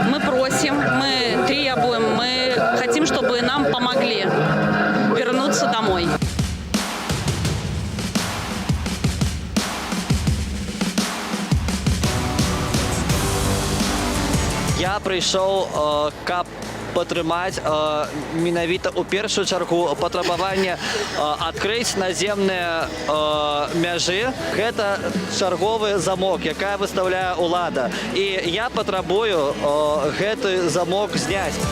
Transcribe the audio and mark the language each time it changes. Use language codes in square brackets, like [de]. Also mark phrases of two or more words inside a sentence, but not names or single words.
[ru] Мы просим, мы требуем, мы хотим, чтобы нам помогли вернуться домой. [be] Я прыйшоў, каб падтрымаць менавіта ў першую чаргу патрабаванне адкрыць наземныя мяжы. Гэта чарговы замок, якая выставляе ўлада. І я патрабую гэты замок зняць.